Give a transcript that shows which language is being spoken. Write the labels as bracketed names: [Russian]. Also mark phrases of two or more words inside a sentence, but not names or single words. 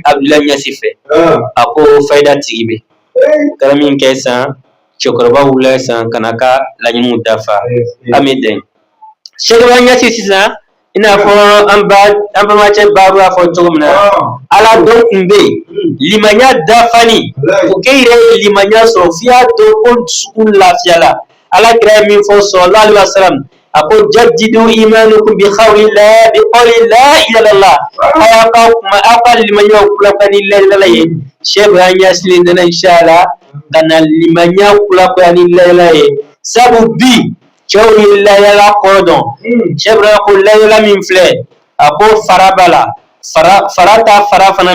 [Bambara] Abudulayi Ɲasi fɛ a ko fayida tigi bɛ kɛra min kɛ sisan cɛkɔrɔba wulila sisan ka na ka laɲiniw dafa an bɛ dɛn Sɛki Ibrahima Ɲasi sisan i n'a fɔ an bamacɛ baabu y'a fɔ cogo min na ala dɔn tun bɛ yen limaniya dafali o k'e yɛrɛ ye limaniya sɔrɔ f'i y'a dɔn ko dusukun lafiyala ala kira ye min fɔ [Arabic] صلى الله عليه وسلم [Bambara] a ko [Arabic] جددوا إيمانكم بقول لا إله إلا الله [Bambara] aw ka limaniyaw kulakuya ni [Arabic] لا إله [Bambara] ye Sɛki Ibrahima Ɲasi nana inshallah ka na limaniya kulakuya ni [Arabic] لا إله [Bambara] ye sabu bi cɛw ye layala kɔrɔ dɔn Sɛki Ibrahima ko layala min filɛ a ko fara b'a la fara ta fara fana